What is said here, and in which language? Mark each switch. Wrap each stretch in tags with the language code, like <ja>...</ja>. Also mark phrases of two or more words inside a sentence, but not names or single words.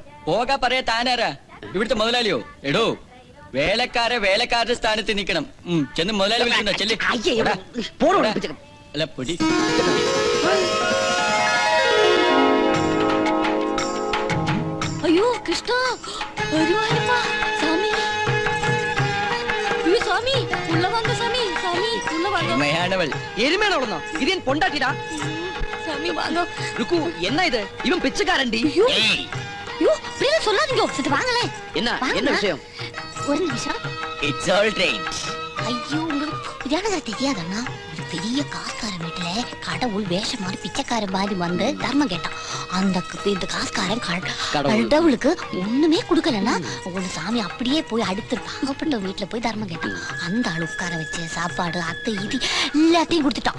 <ml>പോകാ പറയാ. താനാരാ? ഇവിടുത്തെ മുതലാളിയോ? എടോ, വേലക്കാരുടെ സ്ഥാനത്ത് നിൽക്കണം. ചെന്ന് മുതലാളി വിളിക്കണ്ടോ? ചെല്ലി. അല്ല, പൊടി. അയ്യോ കൃഷ്ണ,</ml> <ta>சாமி, ஐயோ சாமி, உள்ள வாங்க சாமி, சாமி உள்ள வாங்க.</ta> <ml>എരുമയാണവൾ. എരുമയാണവളെന്നോ? ഇത് ഞാൻ പൊണ്ടാട്ടിടാ.</ml> <ta>சாமி வாங்க. ருக்கு, என்ன இது? இவன் பிச்சைக்காரன்டி. ஐயோ அப்படியே சொல்லாதீங்க. சரி வாங்களே. என்ன விஷயம்? ஒரு நிமிஷம்.</ta> <en>It's all right.</en> <ta>ஐயோ, உங்களுக்கு இதானது தெரியாதண்ணா? ஒரு பெரிய காஸ்காரன் வீட்டுல கடவுள் வேஷம் மாதிரி பிச்சைக்காரன் மாதிரி வந்து தர்மம் கேட்டான். அந்த இந்த காஸ்காரன் கடவுளுக்கு ஒண்ணுமே கொடுக்கலன்னா ஒண்ணு சாமி அப்படியே போய் அடுத்து பாவப்பட்ட வீட்டுல போய் தர்மம் கேட்டான். அந்த ஆள் உட்கார வச்சு சாப்பாடு அத்தை இது எல்லாத்தையும் கொடுத்துட்டான்.</ta>